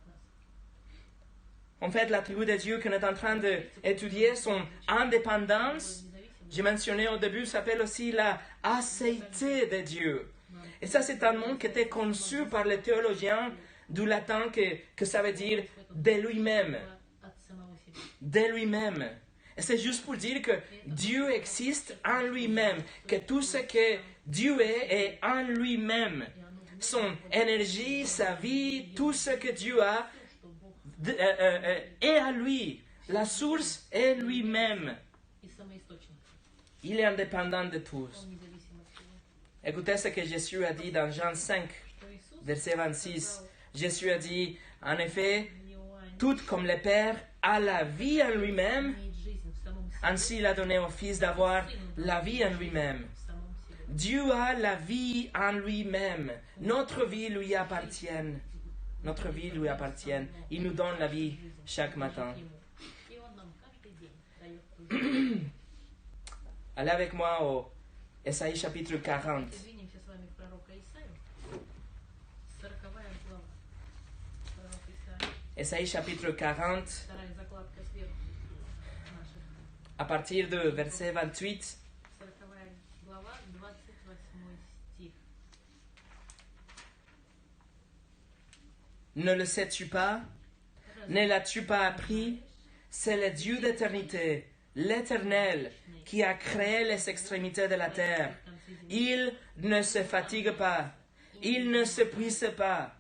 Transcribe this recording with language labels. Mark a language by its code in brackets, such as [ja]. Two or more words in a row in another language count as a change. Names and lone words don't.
[fr] En fait, l'attribut de Dieu qu'on est en train d'étudier, son indépendance, j'ai mentionné au début, s'appelle aussi la acéité de Dieu. Et ça, c'est un mot qui était conçu par les théologiens du latin que ça veut dire de lui-même. [ru] От самого себя. [fr] De lui-même. Et c'est juste pour dire que Dieu existe en lui-même, que tout ce que Dieu est en lui-même. Son énergie, sa vie, tout ce que Dieu a est à lui. La source est lui-même. [ru] И самоисточник. [fr] Il est indépendant de tous. [ru] Он независим от всего. [fr] Écoutez ce que Jésus a dit dans Jean 5, [ru] Что Иисус [fr] verset 26. Jésus a dit, en effet, [ru] в Иоанне [fr] tout comme le Père a la vie en lui-même, [ru] имеет жизнь в самом себе. [fr] ainsi il a donné au Fils d'avoir la vie en lui-même. [ru] В самом себе. [fr] Dieu a la vie en lui-même. Notre vie lui appartient. Notre vie lui appartient. Il nous donne la vie chaque matin. [ru] Ему жизни. [fr] Allez avec moi au Ésaïe chapitre 40. [ru] Двинемся с вами в пророка Исаию. 40-я глава. Пророк Исаия. [fr] Ésaïe chapitre 40, [ru] Вторая закладка сверху. Наша. [fr] à partir de verset 28. [ru] 40-я глава, 28 стих. [fr] Ne le sais-tu pas? Ne l'as-tu pas appris? C'est le Dieu d'éternité, l'Éternel, qui a créé les extrémités de la terre. Il ne se fatigue pas, il ne s'épuise pas.